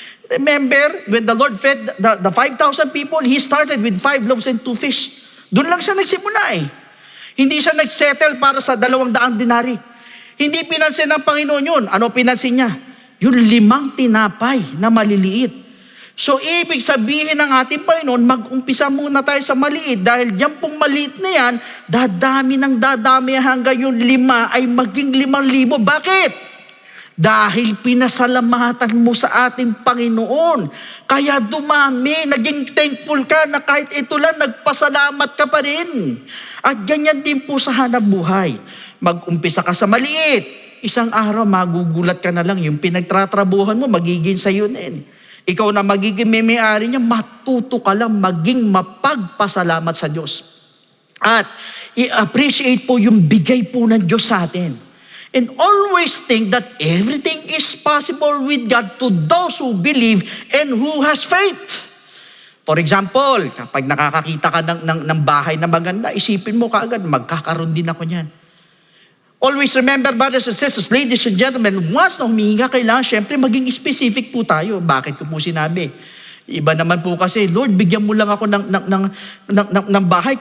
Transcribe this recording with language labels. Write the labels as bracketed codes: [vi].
[en] Remember, when the Lord fed the 5,000 people, He started with 5 loaves and 2 fish. [tl] Doon lang siya nagsimula . Hindi siya nagsettle para sa 200 dinari. Hindi pinansin ng Panginoon yun. Ano pinansin niya? Yung 5 tinapay na maliliit. So, ibig sabihin ng ating Panginoon, mag-umpisa muna tayo sa maliit dahil yan pong maliit na yan, dadami hanggang yung 5 ay maging 5,000. Bakit? Dahil pinasalamatan mo sa ating Panginoon. Kaya dumami, naging thankful ka na kahit ito lang, nagpasalamat ka pa rin. At ganyan din po sa hanap buhay. Mag-umpisa ka sa maliit. Isang araw, magugulat ka na lang. Yung pinagtatrabuhan mo, magiging sa'yo din. Ikaw na magiging may-ari niya, matuto ka lang maging mapagpasalamat sa Diyos. At i-appreciate po yung bigay po ng Diyos sa atin. [en] And always think that everything is possible with God to those who believe and who has faith. For example, [tl] kapag nakakakita ka ng bahay na maganda, isipin mo kaagad, magkakaroon din ako niyan. [en] Always remember, brothers and sisters, ladies and gentlemen, once [tl] na humihinga, kailangan syempre maging specific po tayo. Bakit ko po sinabi? Iba naman po kasi, Lord, bigyan mo lang ako ng bahay.